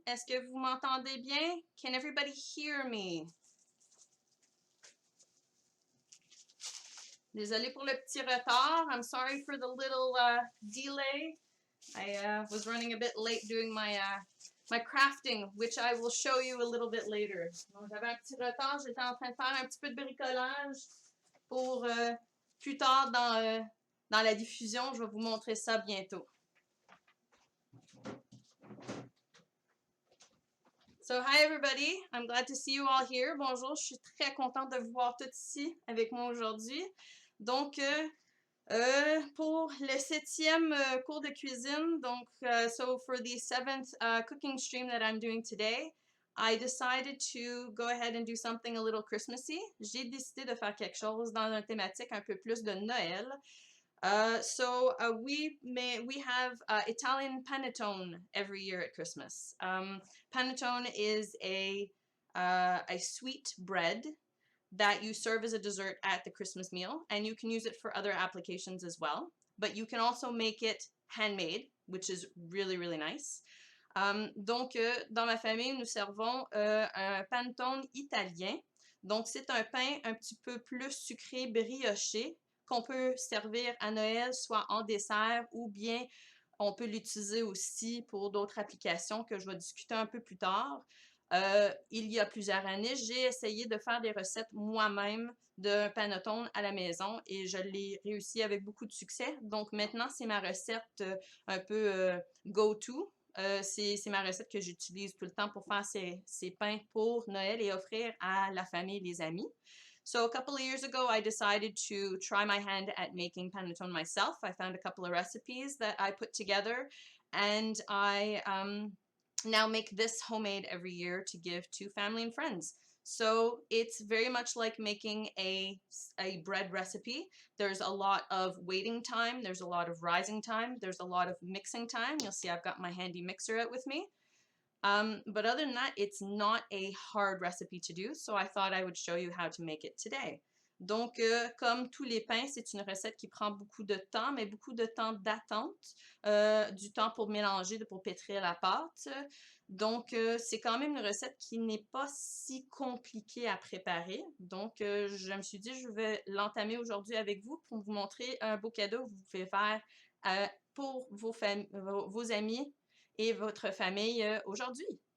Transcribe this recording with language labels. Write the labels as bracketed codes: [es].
[fr] Est-ce que vous m'entendez bien? [en] Can everybody hear me? [fr] Désolée pour le petit retard. [en] I'm sorry for the little delay. I was running a bit late doing my crafting, which I will show you a little bit later. [fr] Donc j'avais un petit retard. J'étais en train de faire un petit peu de bricolage pour plus tard dans la diffusion. Je vais vous montrer ça bientôt. [en] So, hi everybody, I'm glad to see you all here. [fr] Bonjour, je suis très contente de vous voir tous ici avec moi aujourd'hui. Donc, pour le 7e cours de cuisine, donc, [en] so for the 7th cooking stream that I'm doing today, I decided to go ahead and do something a little Christmassy. [fr] J'ai décidé de faire quelque chose dans une thématique un peu plus de Noël. [en] We have Italian panettone every year at Christmas. Panettone is a sweet bread that you serve as a dessert at the Christmas meal, and you can use it for other applications as well. But you can also make it handmade, which is really, really nice. [fr] Dans ma famille, nous servons un panettone italien. Donc, c'est un pain un petit peu plus sucré, brioché, qu'on peut servir à Noël, soit en dessert ou bien on peut l'utiliser aussi pour d'autres applications que je vais discuter un peu plus tard. Il y a plusieurs années, j'ai essayé de faire des recettes moi-même de panettone à la maison et je l'ai réussi avec beaucoup de succès. Donc maintenant, c'est ma recette un peu go-to. C'est ma recette que j'utilise tout le temps pour faire ces pains pour Noël et offrir à la famille et les amis. [en] So a couple of years ago, I decided to try my hand at making panettone myself. I found a couple of recipes that I put together, and I now make this homemade every year to give to family and friends. So it's very much like making a bread recipe. There's a lot of waiting time, there's a lot of rising time, there's a lot of mixing time. You'll see I've got my handy mixer out with me. But other than that, it's not a hard recipe to do, so I thought I would show you how to make it today. [fr] Donc, comme tous les pains, c'est une recette qui prend beaucoup de temps, mais beaucoup de temps d'attente, du temps pour mélanger, pour pétrir la pâte. Donc, c'est quand même une recette qui n'est pas si compliquée à préparer. Donc, je me suis dit, je vais l'entamer aujourd'hui avec vous pour vous montrer un beau cadeau que vous pouvez faire pour vos amis et votre famille aujourd'hui.